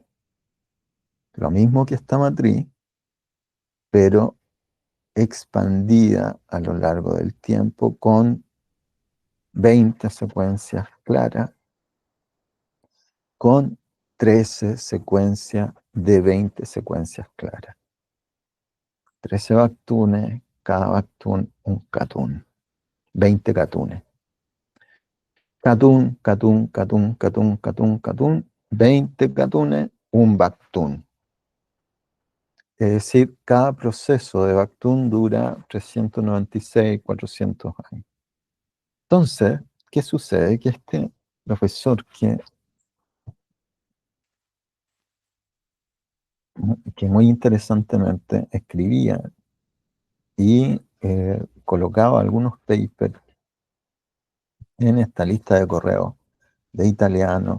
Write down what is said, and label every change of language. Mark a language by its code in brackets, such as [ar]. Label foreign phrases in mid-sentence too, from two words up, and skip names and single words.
[es] Lo mismo que esta matriz, pero expandida a lo largo del tiempo con 20 secuencias claras, con 13 secuencias de 20 secuencias claras. 13 bactunes, cada bactún un catún. 20 catunes. Catún, catún, catún, catún, catún, catún. 20 catunes, un bactún. Es decir, cada proceso de bactún dura 396, 400 años. Entonces, ¿qué sucede? Que este profesor que muy interesantemente escribía y colocaba algunos papers en esta lista de correo de italiano.